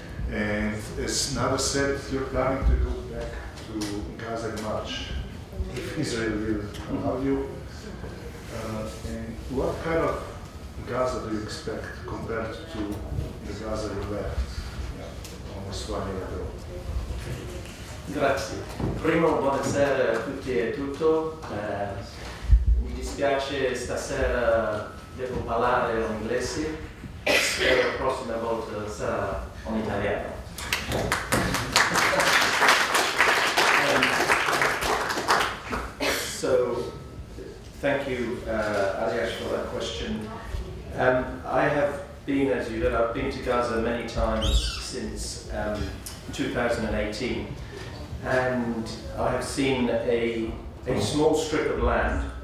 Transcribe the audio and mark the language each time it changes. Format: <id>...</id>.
<en>And as Nada said, you're planning to go back to Gaza in March, if Israel will allow you. And what kind of Gaza do you expect compared to the Gaza you left almost 1 year ago?</en> <it>Grazie. Primo, buonasera a tutti e tutto. Mi dispiace, stasera devo parlare in inglese, spero la prossima volta sarà in italiano.</it> <en>So, thank you, Aliash, for that question. I have been, as you heard, I've been to Gaza many times since 2018. And I have seen a small strip of land.</en>